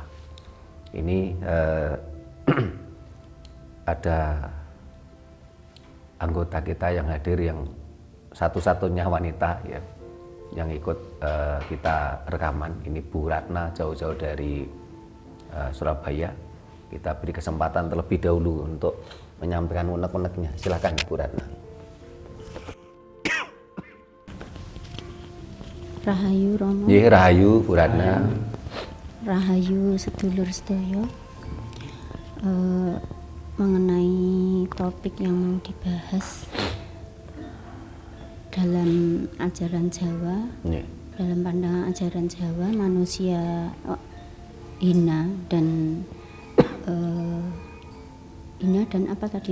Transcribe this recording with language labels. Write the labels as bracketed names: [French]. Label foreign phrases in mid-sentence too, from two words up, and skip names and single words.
[Indonesian] Ini ada anggota kita yang hadir yang satu-satunya wanita ya, yang ikut kita rekaman. Ini Bu Ratna, jauh-jauh dari Surabaya. Kita beri kesempatan terlebih dahulu untuk menyampaikan unek-uneknya. Silakan Bu Ratna. [Javanese] Rahayu Romo. Nggih, rahayu Bu Ratna. Rahayu sedulur sedaya. [Indonesian] Mengenai topik yang mau dibahas dalam ajaran Jawa, dalam pandangan ajaran Jawa, manusia hina dan apa tadi?